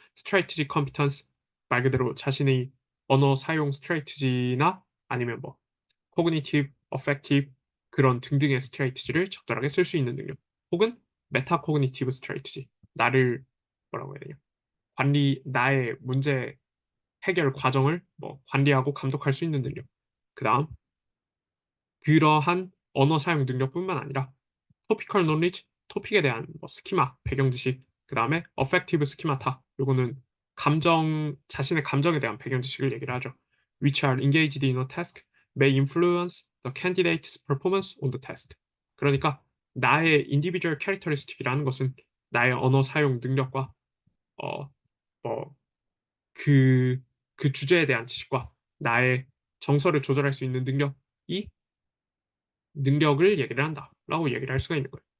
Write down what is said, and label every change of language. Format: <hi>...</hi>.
<ko>strategy competence, 말 그대로 자신의 언어 사용 스트레이티지나 아니면 뭐 cognitive, affective 그런 등등의 스트레이티지를 적절하게 쓸 수 있는 능력, 혹은 메타코그니티브 스트레이티지, 나를 뭐라고 해야 되냐, 나의 문제 해결 과정을 뭐 관리하고 감독할 수 있는 능력. 그다음 그러한 언어 사용 능력뿐만 아니라 토피컬 논리지, 토픽에 대한 뭐 스키마, 배경 지식, 그다음에 어펙티브 스키마타, 요거는 자신의 감정에 대한 배경 지식을 얘기를 하죠.</ko> <en>Which are engaged in a task may influence the candidate's performance on the test.</en> <ko>그러니까 나의 individual characteristic이라는 것은 나의 언어 사용 능력과 어, 뭐 그, 그 주제에 대한 지식과 나의 정서를 조절할 수 있는 능력을 얘기를 한다라고 얘기를 할 수가 있는 거예요.</ko>